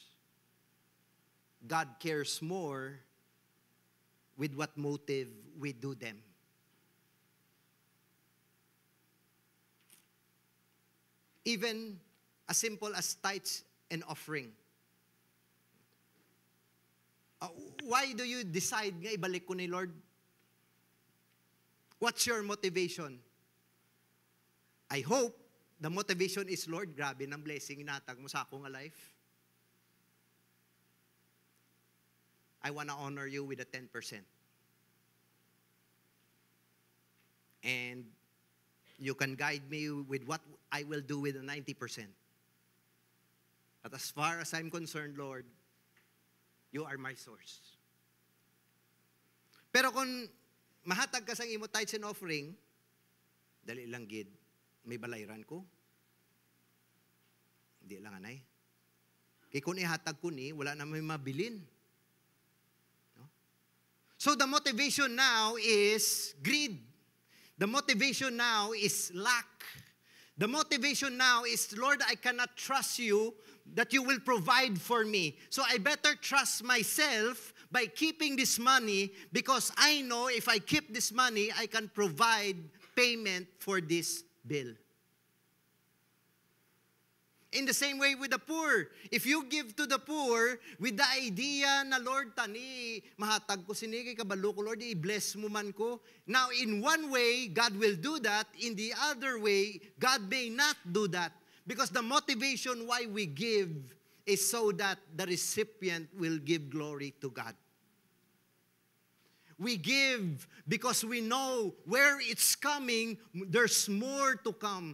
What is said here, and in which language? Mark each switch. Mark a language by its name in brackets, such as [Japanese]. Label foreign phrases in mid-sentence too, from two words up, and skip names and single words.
[English] God cares more with what motive we do them. Even as simple as tithes and offering. Why do you decide [Hiligaynon] nga ibalik ko ni Lord? [English] What's your motivation? I hope the motivation is, [Hiligaynon] Lord, grabe ng blessing inatag mo sa akong life. [English] I want to honor you with a 10%. And you can guide me with what I will do with the 90%. But as far as I'm concerned, Lord, you are my source. [Hiligaynon] Pero kung mahatag ka sa imo [English] tithes and offering, [Hiligaynon] dali lang gid, may balayran ko. Hindi lang anay. Kaya kung ihatag ko ni, wala na may mabilin. No? [English] So the motivation now is greed. The motivation now is lack. The motivation now is, Lord, I cannot trust you that you will provide for me. So I better trust myself by keeping this money because I know if I keep this money, I can provide payment for this bill. In the same way with the poor. If you give to the poor with the idea [Hiligaynon] na, Lord, tani, mahatag ko sini kay kabalo ko, Lord, i-bless mo man ko. [English] Now, in one way, God will do that. In the other way, God may not do that. Because the motivation why we give is so that the recipient will give glory to God. We give because we know where it's coming, there's more to come.